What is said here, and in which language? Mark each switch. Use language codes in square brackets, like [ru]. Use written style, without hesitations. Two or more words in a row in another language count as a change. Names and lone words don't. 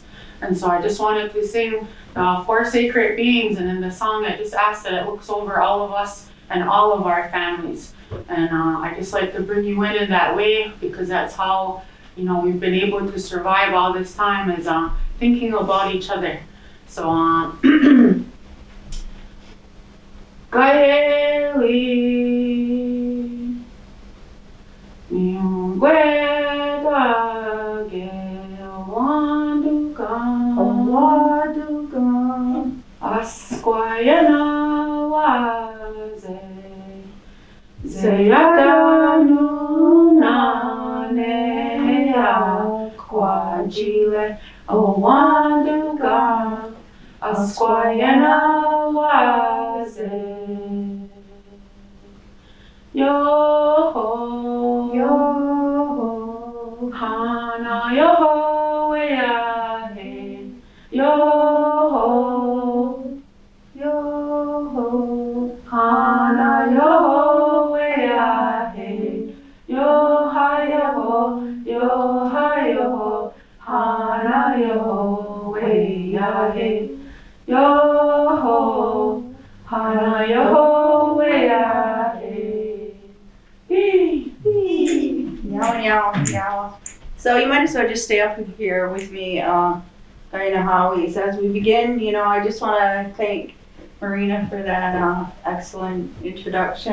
[en] And so I just wanted to sing 4 sacred beings, and in the song it just asks that it looks over all of us and all of our families. And I just like to bring you in that way, because that's how, you know, we've been able to survive all this time, is thinking about each other. So Gaeli [chr] Wanduga Asquayana Waze Zayadanu Nanea Kwajile Owanduga Asquayana Waze Yo-ho, yo-ho, hana yo-ho, we-a-he. Yo-ho, yo-ho, hana yo-ho, we-a-he. Yo-ha, yo-ho, yo-ha, yo-ho, hana yo-ho, we-a-he. Yo-ho, hana yo-ho, we-a-he. Meow, meow, meow. [en] So you might as well just stay up here with me, Gayogohó. As we begin, you know, I just want to thank Marina for that excellent introduction.